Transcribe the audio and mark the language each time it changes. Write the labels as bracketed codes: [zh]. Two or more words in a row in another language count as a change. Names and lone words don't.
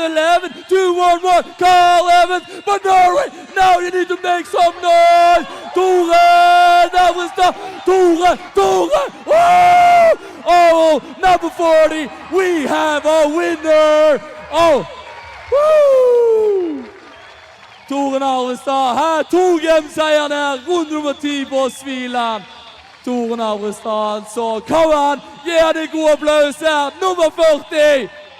[en] 11, 211, Carl Evans. But Norway, now you need to make some noise. Tore Navrestad, Tore, woo! Oh, number 40, we have a winner. Oh, woo! [no] Tore Navrestad, her tog hjem seieren her, rundt nummer 10 på Sviland. Tore Navrestad, så kom han, gi han en god applaus her, nummer 40.